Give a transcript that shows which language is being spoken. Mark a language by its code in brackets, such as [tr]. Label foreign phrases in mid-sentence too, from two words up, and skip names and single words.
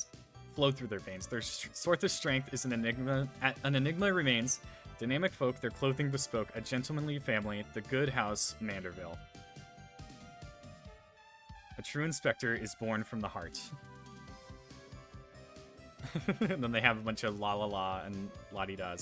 [en] Flowed through their veins. Their source of strength is an enigma. An enigma remains. Dynamic folk, their clothing bespoke. A gentlemanly family. The good house, Manderville. A true inspector is born from the heart. And then they have a bunch of la la la and la di das.